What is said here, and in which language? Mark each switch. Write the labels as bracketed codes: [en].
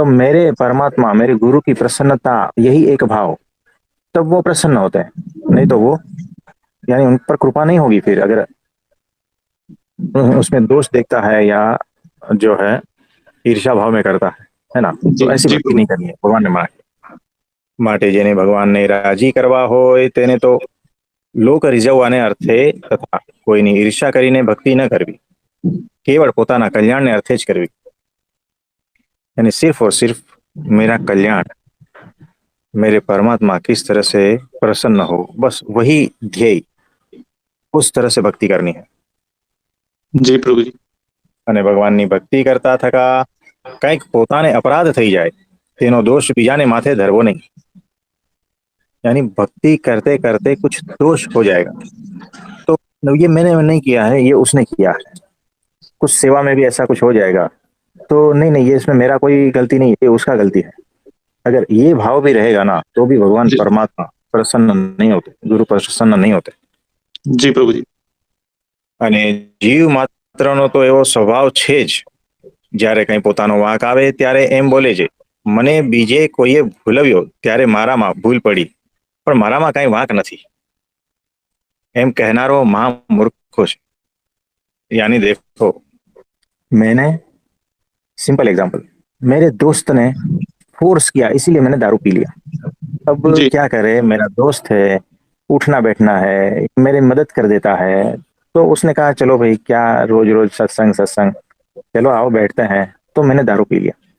[hi] और मेरे परमात्मा, मेरे गुरु की प्रसन्नता, यही एक भाव, तब वो प्रसन्न होते हैं। नहीं तो वो, यानी उन पर कृपा नहीं होगी फिर, अगर उसमें दोष देखता है या जो है ईर्ष्या भाव में करता है ना? जी। तो ऐसी जी भक्ति प्रभु नहीं करनी है भगवान ने मांगी। [gu] માટે જેને ભગવાનને રાજી કરવા હોય તેને તો લોક રીઝવવાને અર્થે તથા કોઈની ઈર્ષ્યા કરીને ભક્તિ ન કરવી, કેવળ પોતાના કલ્યાણને અર્થે જ કરવી. [hi] यानी सिर्फ और सिर्फ मेरा कल्याण, मेरे परमात्मा किस तरह से प्रसन्न हो, बस वही ध्येय, उस तरह से भक्ति करनी है। [gu] જી પ્રભુજી અને ભગવાનની ભક્તિ કરતા થકા કંઈક પોતાને અપરાધ થઈ જાય તેનો દોષ બીજાને માથે ધરવો નહીં। [hi] यानी भक्ति करते करते कुछ दोष हो जाएगा तो ये मैंने नहीं किया है, ये उसने किया है। कुछ सेवा में भी ऐसा कुछ हो जाएगा तो नहीं नहीं, ये इसमें मेरा कोई गलती नहीं, ये उसका गलती है। अगर ये भाव भी रहेगा ना तो भी भगवान [gu] જી [hi] परमात्मा प्रसन्न नहीं होते, गुरु प्रसन्न नहीं होते। [gu] જી પ્રભુજી અને જીવ માત્રનો તો એવો સ્વભાવ છે જ, જ્યારે કંઈ પોતાનો વાંક આવે ત્યારે એમ બોલે છે, મને બીજે કોઈએ ભૂલવ્યો ત્યારે મારામાં ભૂલ પડી, પણ મારામાં કાંઈ વાંક નથી, એમ કહેનારો મહામૂર્ખો છે। [hi] यानी देखो, मैंने सिंपल एग्जांपल, मेरे दोस्त ने फोर्स किया इसीलिए मैंने दारू पी लिया। अब जी क्या करे, मेरा दोस्त है, उठना बैठना है, मेरी मदद कर देता है, तो उसने कहा चलो भाई क्या रोज रोज सत्संग सत्संग, चलो आओ बैठते हैं, तो मैंने दारू पी लिया।